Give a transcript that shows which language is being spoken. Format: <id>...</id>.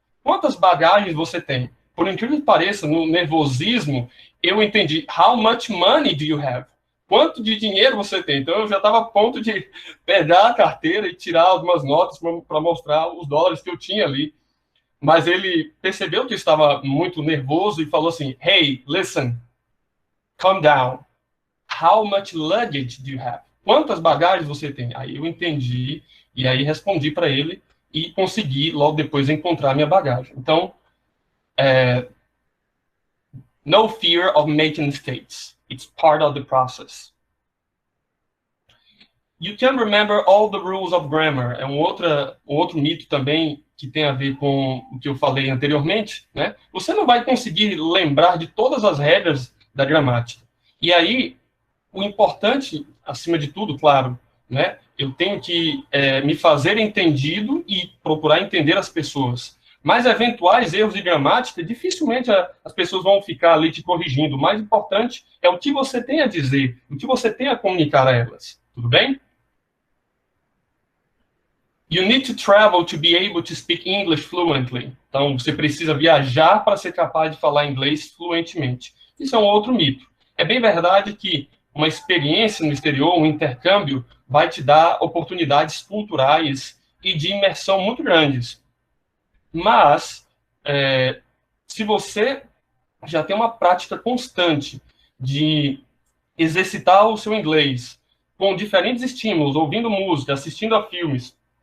<pt>Quantas bagagens você tem? Por incrível que pareça, no nervosismo, eu entendi:</pt> <en>how much money do you have?</en> <pt>Quanto de dinheiro você tem? Então eu já estava a ponto de pegar a carteira e tirar algumas notas para mostrar os dólares que eu tinha ali. Mas ele percebeu que eu estava muito nervoso e falou assim:</pt> <en>hey, listen, calm down. How much luggage do you have?</en> <pt>Quantas bagagens você tem? Aí eu entendi e aí respondi para ele e consegui logo depois encontrar minha bagagem.</pt> <en>Então, no fear of making mistakes. It's part of the process. You can remember all the rules of grammar.</en> <pt>É um outro mito também que tem a ver com o que eu falei anteriormente, né? Você não vai conseguir lembrar de todas as regras da gramática. E aí, o importante, acima de tudo, claro, né? Eu tenho que me fazer entendido e procurar entender as pessoas. Mas eventuais erros de gramática, dificilmente as pessoas vão ficar ali te corrigindo. O mais importante é o que você tem a dizer, o que você tem a comunicar a elas. Tudo bem?</pt> <en>You need to travel to be able to speak English fluently.</en> <pt>Então, você precisa viajar para ser capaz de falar inglês fluentemente. Isso é um outro mito. É bem verdade que uma experiência no exterior, um intercâmbio, vai te dar oportunidades culturais e de imersão muito grandes. Mas, se você já tem uma prática constante de exercitar o seu inglês com diferentes estímulos, ouvindo música, assistindo a filmes,</pt>